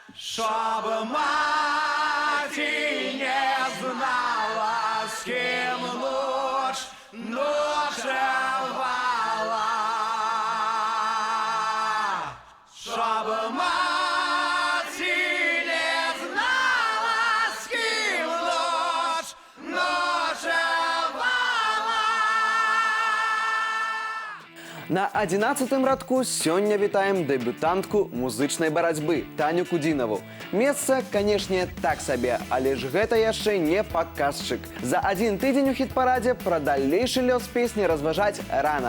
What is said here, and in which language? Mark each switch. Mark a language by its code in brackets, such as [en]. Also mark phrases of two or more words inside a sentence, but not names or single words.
[ru] Чтоб мати не знала, с кем ночевала. Чтоб мати не знала, с кем ночевала. [be] На 11-м радку сёння вітаем дэбютантку музычнай барацьбы Таню Кудзінаву. Месца, канешне, так сабе, але ж гэта яшчэ не паказчык. За адзін тыдзень у хіт-парадзе пра далейшы лёс песні разважаць рана.